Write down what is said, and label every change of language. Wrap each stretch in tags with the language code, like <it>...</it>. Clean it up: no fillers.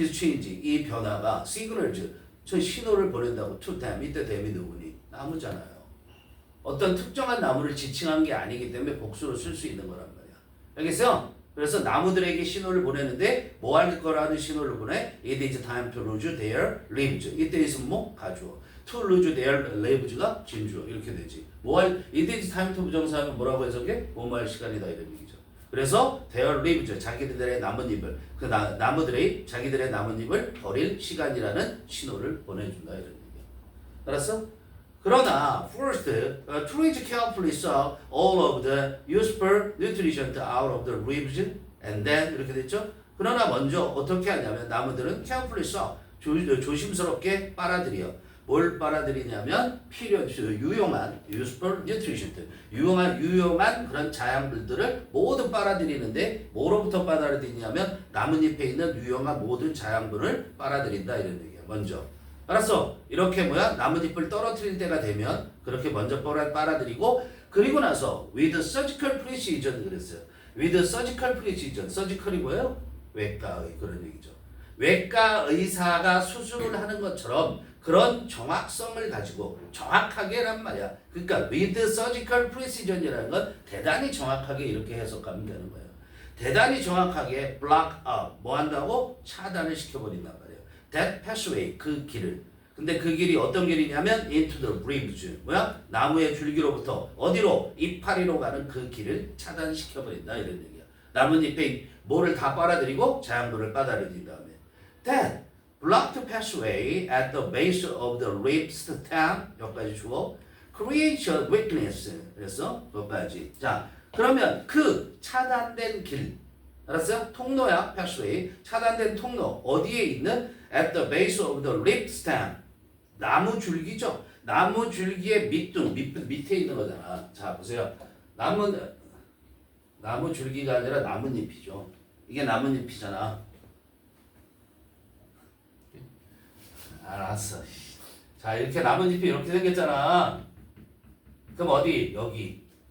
<en>this change,</en> <ko>이 변화가 signals, 저 신호를 보낸다고.</ko> <en>to them,</en> <ko>이때 them이 누구니? 나무잖아요. 어떤 특정한 나무를 지칭한 게 아니기 때문에 복수로 쓸 수 있는 거란 말이야. 알겠어요? 그래서 나무들에게 신호를 보내는데 뭐 할 거라는 신호를 보내?</ko> <en>It is time to lose their leaves.</en> <ko>이때 있으면 뭐? 가주어.</ko> <en>To lose their leaves</en> <ko>가 진주어. 이렇게 되지.</ko> <en>It is time to</en> <ko>부정사하면 뭐라고 해석해? 뭐할 시간이다 이런 얘기죠. 그래서 their leaves, 자기들의 나뭇잎을, 나무들의 자기들의 나뭇잎을 버릴 시간이라는 신호를 보내준다 이런 얘기야. 알았어? 그러나</ko> <en>first, trees carefully saw all of the useful nutrients out of the leaves, and then 이렇게 됐죠?</en> <ko>그러나 먼저 어떻게 하냐면 나무들은</ko> <en>carefully saw,</en> <ko>조심스럽게 빨아들여. 뭘 빨아들이냐면 유용한</ko> <en>useful nutrients,</en> <ko>유용한 그런 자양분들을 모두 빨아들이는데 뭐로부터 빨아들이냐면 나뭇잎에 있는 유용한 모든 자양분을 빨아들인다 이런 얘기야. 먼저. 알았어? 이렇게 나뭇잎을 떨어뜨릴 때가 되면 그렇게 먼저 빨아들이고, 그리고 나서</ko> <en>with surgical precision</en> <ko>그랬어요.</ko> <en>with surgical precision,</en> <ko>surgical이 뭐예요? 외과의 그런 얘기죠. 외과 의사가 수술을 하는 것처럼 그런 정확성을 가지고 정확하게란 말이야. 그러니까</ko> <en>with surgical precision</en> <ko>이라는 건 대단히 정확하게 이렇게 해석하면 되는 거예요. 대단히 정확하게</ko> <en>block up,</en> <ko>뭐 한다고? 차단을 시켜버린단 말이야.</ko> <en>that pathway,</en> <ko>그 길을. 근데 그 길이 어떤 길이냐면</ko> <en>into the leaves,</en> <ko>나무의 줄기로부터 어디로? 이파리로 가는 그 길을 차단시켜버린다 이런 얘기야. 나뭇잎에 뭐를 다 빨아들이고 자양분을 빨아들인 다음에</ko> <en>that blocked pathway at the base of the leaf stem,</en> <ko>여기까지 주어</ko> <en>creates a weakness,</en> <ko>그래서 여기까지. 자, 그러면 그 차단된 길, 알았어요? 통로야, pathway. 차단된 통로, 어디에 있는</ko> <en>at the base of the leaf stem.</en> <ko>나무 줄기죠. 나무 줄기의 밑에 있는 거잖아. 자 보세요. 나무 줄기가 아니라 나뭇잎이죠. 이게 나뭇잎이잖아. 알았어. 자 이렇게 나뭇잎이 이렇게 생겼잖아. 그럼 어디? 여기.</ko>